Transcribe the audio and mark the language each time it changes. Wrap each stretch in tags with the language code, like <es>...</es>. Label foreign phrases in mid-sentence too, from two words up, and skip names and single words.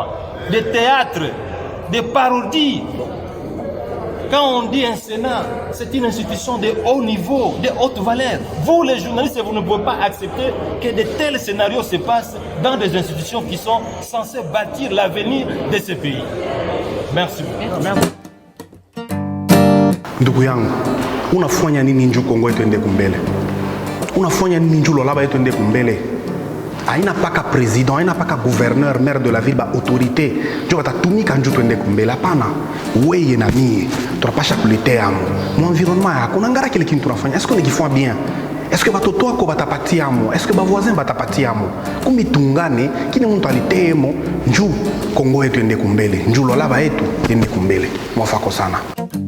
<fr>Des théâtres, des parodies. Quand on dit un Sénat, c'est une institution de haut niveau, de haute valeur. Vous les journalistes, vous ne pouvez pas accepter que de tels scénarios se passent dans des institutions qui sont censées bâtir l'avenir de ce pays. Merci. Merci.</fr> <sw>Ndugu yangu, unafanya nini njoo Kongo yetu ende kumbele? Unafanya nini njoo Lualaba yetu ende kumbele? Haina paka président, haina paka gouverneur,</sw> <fr>maire de la ville,</fr> <sw>ba autorité. Njoo batatumika njoo tuende kumbele. Hapana, wewe na mimi tunapasha kuletea amo. Mu environnement yako unangara kile kitu tunafanya.</sw> <fr>Est-ce qu'on kifanya bien? Est-ce que</fr> <sw>batoto wako batapatia amo?</sw> <fr>Est-ce que</fr> <sw>ba voisin batapatia amo? Kumbi tungane kile mtu alitemo njoo Kongo yetu ende kumbele. Njoo Lualaba yetu ende kumbele. Mwafako sana.</sw>